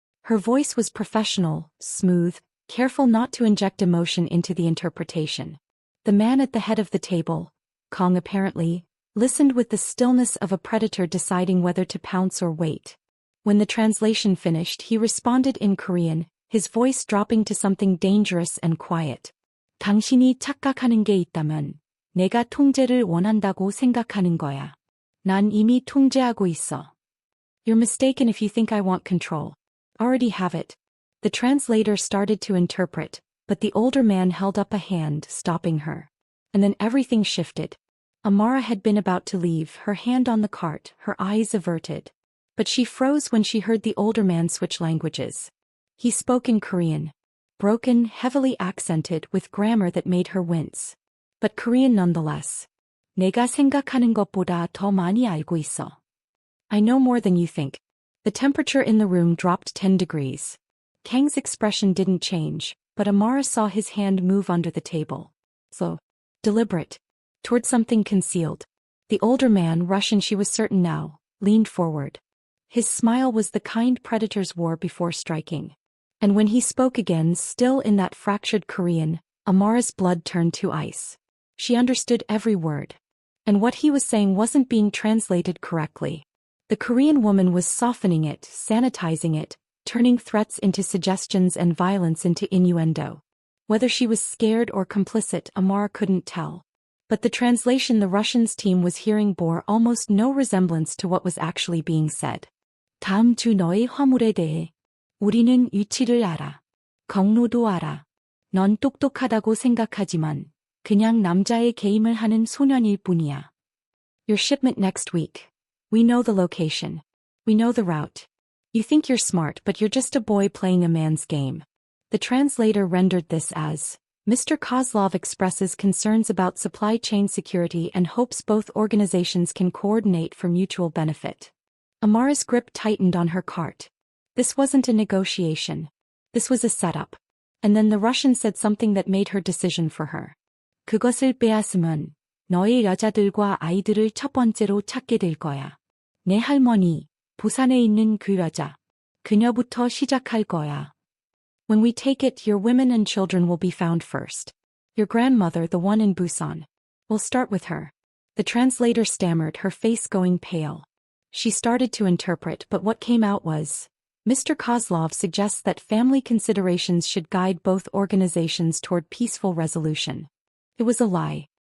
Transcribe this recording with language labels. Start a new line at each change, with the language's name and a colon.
English: Her voice was professional, smooth, careful not to inject emotion into the interpretation. The man at the head of the table, Kang apparently, listened with the stillness of a predator deciding whether to pounce or wait. When the translation finished, he responded in Korean, his voice dropping to something dangerous and quiet.
Korean: "당신이 착각하는 게 있다면 내가 통제를 원한다고 생각하는 거야. 난 이미 통제하고 있어."
English: "You're mistaken if you think I want control. Already have it." The translator started to interpret, but the older man held up a hand, stopping her. And then everything shifted. Amara had been about to leave, her hand on the cart, her eyes averted. But she froze when she heard the older man switch languages. He spoke in Korean. Broken, heavily accented, with grammar that made her wince. But Korean nonetheless.
Korean: "내가 생각하는 것보다 더 많이 알고 있어."
English: "I know more than you think." The temperature in the room dropped 10 degrees. Kang's expression didn't change, but Amara saw his hand move under the table. Slow. Deliberate. Toward something concealed. The older man, Russian she was certain now, leaned forward. His smile was the kind predators wore before striking. And when he spoke again, still in that fractured Korean, Amara's blood turned to ice. She understood every word. And what he was saying wasn't being translated correctly. The Korean woman was softening it, sanitizing it, turning threats into suggestions and violence into innuendo. Whether she was scared or complicit, Amara couldn't tell. But the translation the Russians' team was hearing bore almost no resemblance to what was actually being said.
Korean: "다음 주 너의 화물에 대해 우리는 위치를 알아. 경로도 알아. 넌 똑똑하다고 생각하지만 그냥 남자의 게임을 하는 소년일 뿐이야.
English: Your shipment next week. We know the location. We know the route. You think you're smart, but you're just a boy playing a man's game. The translator rendered this as, Mr. Kozlov expresses concerns about supply chain security and hopes both organizations can coordinate for mutual benefit. Amara's grip tightened on her cart. This wasn't a negotiation. This was a setup. And then the Russian said something that made her decision for her.
Korean: 그것을 빼앗으면 너의 여자들과 아이들을 첫 번째로 찾게 될 거야. 내 할머니, 부산에 있는 그 여자. 그녀부터 시작할 거야.
English: When we take it, your women and children will be found first. Your grandmother, the one in Busan. We'll start with her. The translator stammered, her face going pale. She started to interpret, but what came out was, Mr. Kozlov suggests that family considerations should guide both organizations toward peaceful resolution. It was a lie.